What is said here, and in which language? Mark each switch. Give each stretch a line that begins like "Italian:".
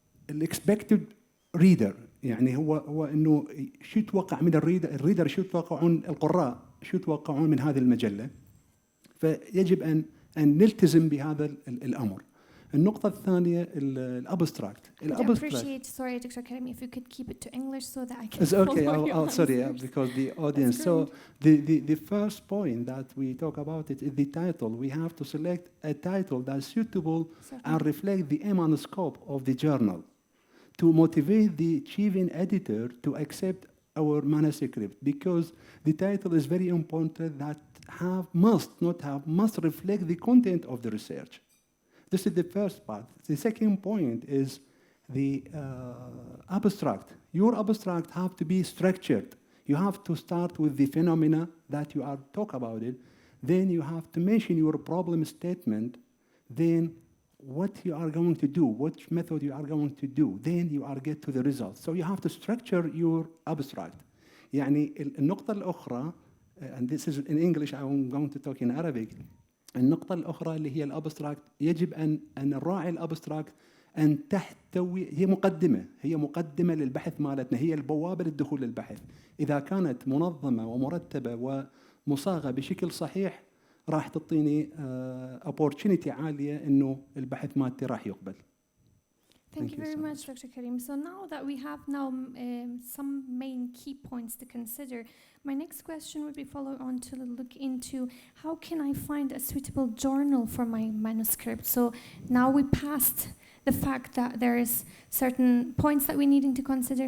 Arabic: الاكسبكتد ريدر، يعني هو انه شو يتوقع من الريدر شو يتوقعون القراء شو يتوقعون من هذه المجلة، فيجب ان نلتزم بهذا الامر. النقطة الثانية الابستراكت.
English: Sorry, Dr. Karim, if you could keep it to English so that I can it's okay. follow your Sorry, because the audience. So the first point that we talk about it is the title. We have to select a title that's suitable and reflect the aim and scope of the journal to motivate the chief editor to accept our manuscript, because the title is very important, that must reflect the content of the research. This is the first part. The second point is the abstract. Your abstract have to be structured. You have to start with the phenomena that you are talk about it. Then you have to mention your problem statement. Then what you are going to do, which method you are going to do. Then you are get to the results. So you have to structure your abstract.
Arabic: يعني النقطة الأخرى,
English: and this is in English, I'm going to talk in Arabic.
Arabic: النقطة الأخرى اللي هي الأبستراكت، يجب أن نراعي الأبستراكت أن تحتوي، هي مقدمة للبحث مالتنا، هي البوابة للدخول للبحث. إذا كانت منظمة ومرتبة ومصاغة بشكل صحيح راح تعطيني opportunity عالية إنه البحث مالتي راح يقبل.
English: Thank you very much, Dr. Karim. So now that we have some main key points to consider, my next question would be follow on to look into how can I find a suitable journal for my manuscript. So now we passed the fact that there is certain points that we needing to consider.